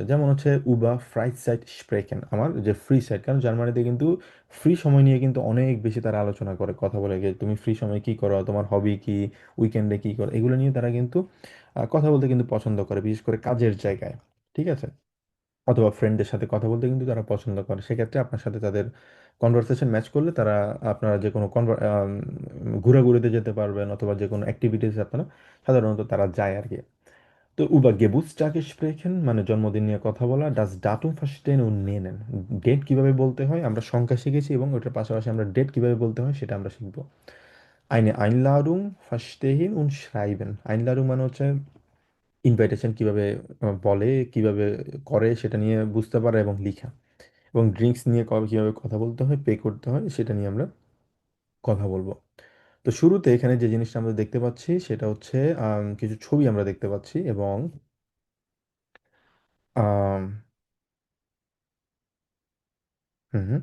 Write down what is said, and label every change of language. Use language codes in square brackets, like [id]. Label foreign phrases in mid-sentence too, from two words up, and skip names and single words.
[bn] যেমন হচ্ছে [de] über Freizeit sprechen, [bn] আমার যে ফ্রি সাইট, কারণ জার্মানিতে কিন্তু ফ্রি সময় নিয়ে কিন্তু অনেক বেশি তারা আলোচনা করে, কথা বলে গিয়ে তুমি ফ্রি সময় কি করো, তোমার হবি কি, উইকেন্ডে কি করো, এগুলো নিয়ে তারা কিন্তু কথা বলতে কিন্তু পছন্দ করে, বিশেষ করে কাজের জায়গায়, ঠিক আছে। অথবা ফ্রেন্ডদের সাথে কথা বলতে কিন্তু তারা পছন্দ করে। সেক্ষেত্রে আপনার সাথে তাদের কনভারসেশন ম্যাচ করলে তারা, আপনারা যে কোনো ঘোরাঘুরিতে যেতে পারবেন অথবা যে কোনো অ্যাক্টিভিটিস আপনারা সাধারণত তারা যায় আর কি। তো [de] über Geburtstage sprechen [bn] মানে জন্মদিন নিয়ে কথা বলা, [de] das Datum verstehen und nennen, [bn] ডেট কিভাবে বলতে হয় আমরা সংখ্যা শিখেছি এবং ওটার পাশাপাশি আমরা ডেট কিভাবে বলতে হয় সেটা আমরা শিখবো। [de] eine Einladung verstehen und schreiben, [bn] Einladung মানে হচ্ছে ইনভাইটেশন কিভাবে বলে কিভাবে করে সেটা নিয়ে বুঝতে পারা এবং লিখা, এবং ড্রিঙ্কস নিয়ে কবে কিভাবে কথা বলতে হয় পে করতে হয় সেটা নিয়ে আমরা কথা বলবো। তো শুরুতে এখানে যে জিনিসটা আমরা দেখতে পাচ্ছি সেটা হচ্ছে কিছু ছবি আমরা দেখতে পাচ্ছি এবং আম, হুম হুম।